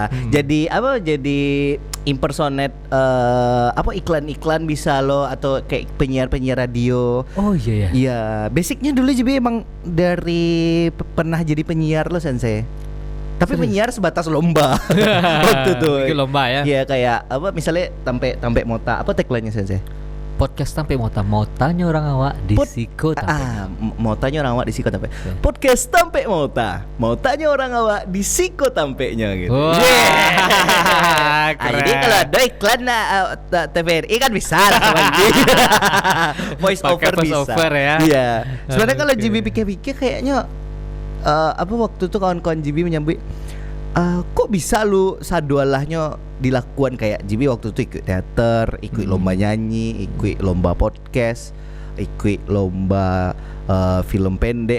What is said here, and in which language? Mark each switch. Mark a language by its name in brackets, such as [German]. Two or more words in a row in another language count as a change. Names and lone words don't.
[Indonesian] Jadi Jadi impersonate iklan-iklan bisa lo, atau kayak penyiar radio. Oh iya ya. Iya, basicnya dulu jadi emang dari pernah jadi penyiar lo Sensei. Tapi penyiar sebatas lomba. Waktu itu. Bikin lomba ya. Iya, kayak misalnya Tampek Mota, apa tagline-nya Sensei? Podcast Tampek Mota. Mau tanya orang awak di Siko Tampek. Mau tanya orang awak di Siko Tampek. Podcast Tampek Mota. Mau tanya orang awak di Siko Tampeknya gitu. Wah, Jadi kalau ada iklan TVRI kan bisa lah voice Pakai over voice bisa. over ya. Iya. Sebenarnya kalau Oke. JB pikir-pikir kayaknya waktu itu kawan-kawan JB menyambut kok bisa lu sadualahnya dilakukan kayak JB waktu itu ikut teater, ikut lomba nyanyi, ikut lomba podcast, ikut lomba film pendek.